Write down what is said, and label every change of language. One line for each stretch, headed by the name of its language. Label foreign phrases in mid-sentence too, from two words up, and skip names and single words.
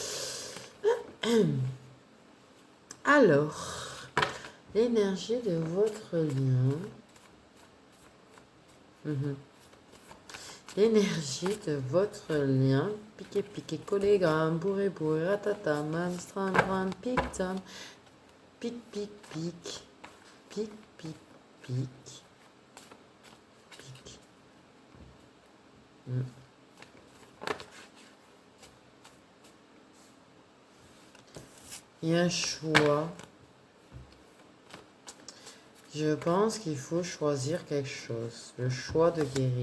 French: Alors, l'énergie de votre lien. L'énergie de votre lien. Piqué, piqué, collé, gramme, bourré, bourré, ratata, man, stran, gran, pic, tam. Pic, pic, pic. Pic, pic, pic. Pic. Il y a un choix. Je pense qu'il faut choisir quelque chose. Le choix de guérir.